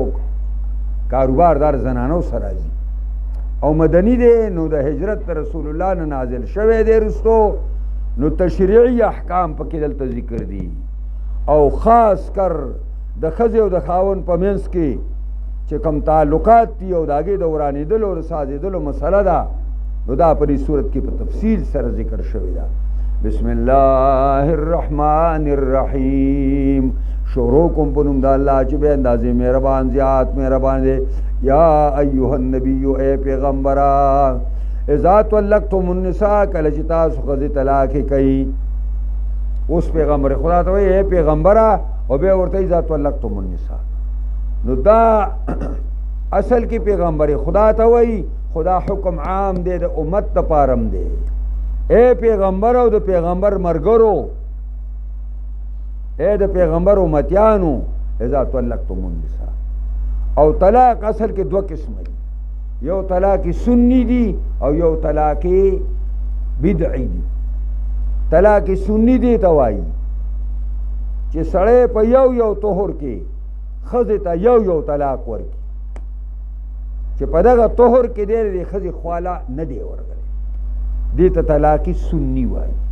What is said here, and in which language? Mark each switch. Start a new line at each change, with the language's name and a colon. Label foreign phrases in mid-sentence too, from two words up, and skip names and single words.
Pashto: کاروبار دار زنانو سره راځي او مدني دی نو د هجرت رسول الله نه نازل شوی دی رستو نو تشریعي احکام پکې دلته ذکر دي او خاص کر د ښځې او د خاوند په منځ کې چې کوم تعلقات دي او د هغې د ورانېدلو او د سازېدلو مسله ده نو دا په دې صورت کې په تفصیل سره ذکر شوی ده.
Arabic: بسم الله الرحمن الرحیم
Pashto: شروع کوم په نوم د الله چې بې اندازې مهربان زیات مهربان دی.
Arabic: یا ایها النبی
Pashto: اے پیغمبره
Arabic: اذا طلقتم النساء
Pashto: کله چې تاسو ښځې طلاق کوي اوس پیغمبر خدا ته وایي اے پیغمبره او بیا ورته
Arabic: اذا طلقتم النساء
Pashto: نو دا اصل کې پیغمبر خدا ته وایي خدا حکم عام دی د امت دپاره هم دی. اے پیغمبر او د پیغمبر مرګرو اے د پیغمبر امتیانو
Arabic: اذا طلقتم النساء
Pashto: او طلاق اصل کې دوه قسمه دي یو طلاق سنی دی او یو طلاق بدعی دی. طلاق سنی دی ته وایي چې سړی په یو طهر کې ښځې ته یو طلاق ورکړي چې په دغه طهر کې دی د ښځې خواله نه دی ورغلی دې ته طلاق سنی وایي.